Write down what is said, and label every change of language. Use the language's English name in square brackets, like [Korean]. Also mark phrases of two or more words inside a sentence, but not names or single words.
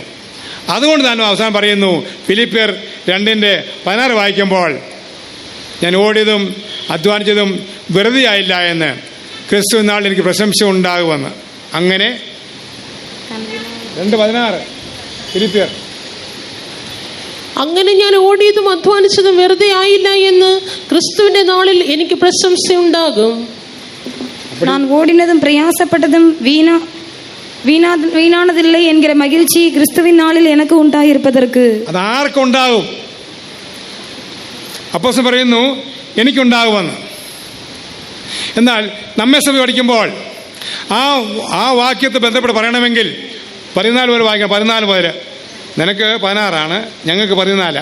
[Malayalam] അതുകൊണ്ട് തന്നെ അവസാനം പറയുന്നു, ഫിലിപ്പിയർ 2:16 വായിക്കുമ്പോൾ, ഞാൻ ഓടിയതും അധ്വാനിച്ചതും വെറുതെ ആയില്ല എന്ന് ക്രിസ്തു നാളിൽ എനിക്ക് പ്രശംസ ഉണ്ടാകുമെന്ന്. അങ്ങനെ 2:16 ഫിലിപ്പിയർ. അങ്ങനെ ഞാൻ ഓടിയതും അധ്വാനിച്ചതും വെറുതെ ആയില്ല എന്ന് ക്രിസ്തുവിന്റെ നാളിൽ എനിക്ക് പ്രശംസയുണ്ടാകും. [Tamil] நான் ஓடினதும் பிரயாசப்பட்டதும் வீணானதில்லை என்கிற மகிழ்ச்சி கிறிஸ்துவின் நாளில் எனக்கு உண்டாயிருப்பதற்கு. [Malayalam] അത് ആർക്കുണ്ടാകും? അപ്പോസ്തലൻ പറയുന്നു എനിക്കുണ്ടാകുമെന്ന്. എന്നാൽ നമ്മെ സഭ പഠിക്കുമ്പോൾ ആ വാക്യത്തെ ബന്ധപ്പെട്ട് പറയണമെങ്കിൽ 14 വരെ വായിക്കാം. 14 മുതൽ. നിനക്ക് 16, ഞങ്ങൾക്ക് 14.